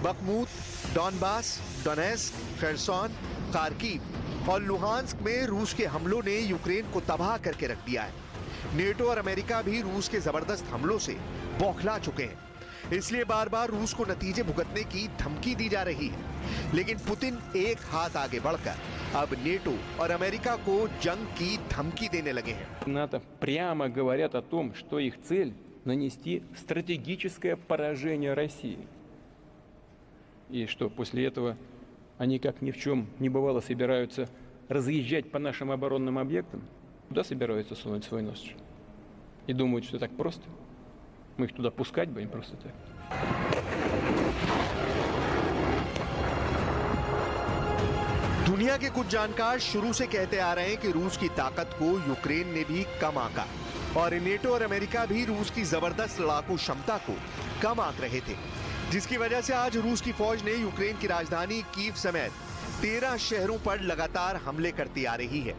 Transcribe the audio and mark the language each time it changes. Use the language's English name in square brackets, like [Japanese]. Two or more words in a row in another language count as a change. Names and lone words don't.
[Hindi] बखमूत, डॉनबास, डोनेस्क, खरसोन, खार्किव और लुहांस्क में रूस के हमलों ने यूक्रेन को तबाह करके रख दिया है। नेटो और अमेरिका भी रूस के जबरदस्त हमलों से बौखला चुके हैं। इसलिए बार बार रूस को नतीजे भुगतने की धमकी दी जा रही है। लेकिन पुतिन एक हाथ आगे बढ़कर अब नेटो और अमेरिका को जंग की धमकी देने लगे हैं। [Russian] НАТО прямо говорят о том, что их цель нанести стратегическое поражение России. И что после этого они, как ни в чем не бывало, собираются разъезжать по нашим оборонным объектам. Куда собираются сунуть свой нос? И думают, что так просто? Мы их туда пускать будем просто так. [Hindi] दुनिया के कुछ जानकार शुरू से कहते आ रहे हैं कि रूस की ताकत को यूक्रेन ने भी कम आंका और नेटो और अमेरिका भी रूस की जबरदस्त लड़ाकू क्षमता को कम आंक रहे थे, जिसकी वजह से आज रूस की फौज ने यूक्रेन की राजधानी कीव समेत 13 शहरों पर लगातार हमले करती आ रही है।